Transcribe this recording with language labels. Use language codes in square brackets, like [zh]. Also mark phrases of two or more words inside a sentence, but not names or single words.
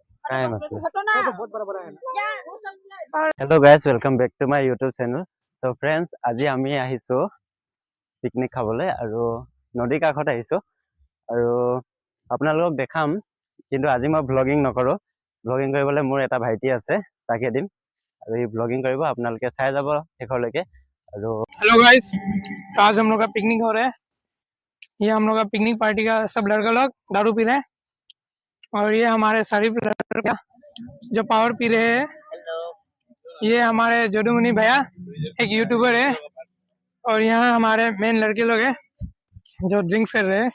[hi] काय मसला। तो बहुत बड़ा है। [en] hello guys welcome back to my YouTube channel. so friends [as] আজি আমি আহিছো পিকনিক খাবলৈ আৰু নদী কাষত আহিছো আৰু আপোনালোকক দেখাম। কিন্তু আজি মই ব্লগিং নকৰো। ব্লগিং কৰিবলৈ মোৰ এটা ভাইটি আছে তাকে দিম আৰু এই ব্লগিং কৰিব আপোনালোকে চাই যাব শেষলৈকে। আৰু [en] hello guys, [hi] तो आज हम लोग का पिकनिक हो रहा है। ये हम लोग का पिकनिक पार्टी का सब लड़का लोग दारू पी रहे हैं और ये हमारे शरीफ लड़का जो पावर पी रहे हैं। ये हमारे जोडू मुनि भैया एक यूट्यूबर है और यहाँ हमारे मेन लड़के लोग हैं जो ड्रिंक्स कर रहे हैं।